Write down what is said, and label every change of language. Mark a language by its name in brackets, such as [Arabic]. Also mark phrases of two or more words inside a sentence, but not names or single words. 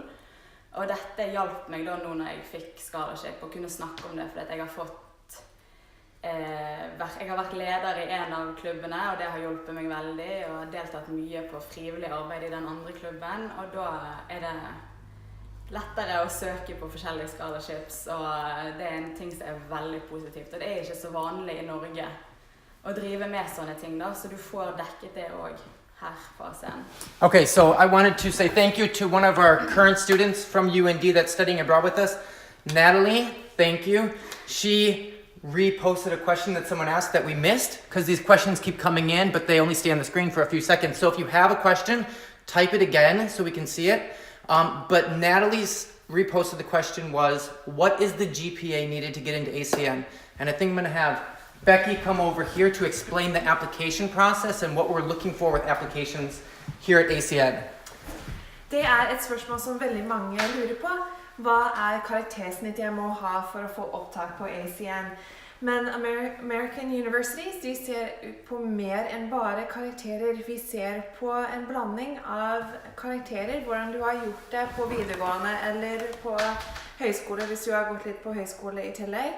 [Norwegian] Og dette hjalp meg da nå når jeg fikk scholarship å kunne snakke om det, fordi jeg har fått jeg har vært leder I en av klubbene, og det har hjulpet meg veldig, og deltatt mye på frivillig arbeid I den andre klubben, og da det lettere å søke på forskjellige scholarships, og det en ting som veldig positivt, og det ikke så vanlig I Norge å drive med sånne ting da, så du får dekket det også her på ACN. [English] Okay, so I wanted to say thank you to one of our current students from UND that's studying abroad with us, Natalie, thank you. She reposted a question that someone asked that we missed because these questions keep coming in, but they only stay on the screen for a few seconds. So if you have a question, type it again so we can see it. But Natalie's reposted the question was, what is the GPA needed to get into ACN? And I think I'm going to have Becky come over here to explain the application process and what we're looking for with applications here at ACN. [Norwegian] Det et spørsmål som veldig mange lurer på. Hva karaktersnitt jeg må ha for å få opptak på ACN? Men [English] American Universities, [Norwegian] de ser på mer enn bare karakterer. Vi ser på en blanding av karakterer, hvordan du har gjort det på videregående eller på høyskole, hvis du har gått litt på høyskole I tillegg.